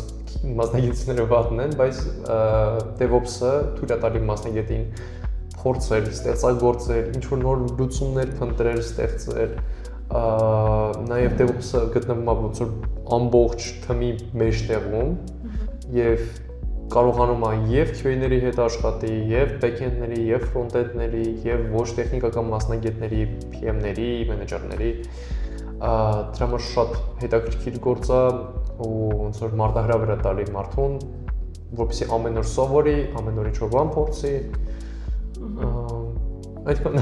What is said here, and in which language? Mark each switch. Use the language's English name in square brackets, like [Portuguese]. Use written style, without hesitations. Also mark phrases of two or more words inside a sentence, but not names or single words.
[Armenian] մասնագիտությունները վատն են, բայց DevOps-ը թույլ է տալի մասնագետին փորձել, ստեղծագործել, ինչ-որ նոր լուծումներ փնտրել, ստեղծել, նաև DevOps-ը գտնվում է ոնց որ ամբողջ թմի մեջտեղում եւ կարողանում է եւ QA-ների հետ աշխատի, եւ back-end-ների, եւ front-end-ների, եւ ոչ տեխնիկական մասնագետների, PM-ների, մենեջերների, դրա համար շատ հետաքրքիր գործ է ու ոնց որ մարտահրավեր է տալի մարդուն, որպեսզի ամեն օր սովորի, ամեն օր ինչ-որ բան փորձի։ Այդքան։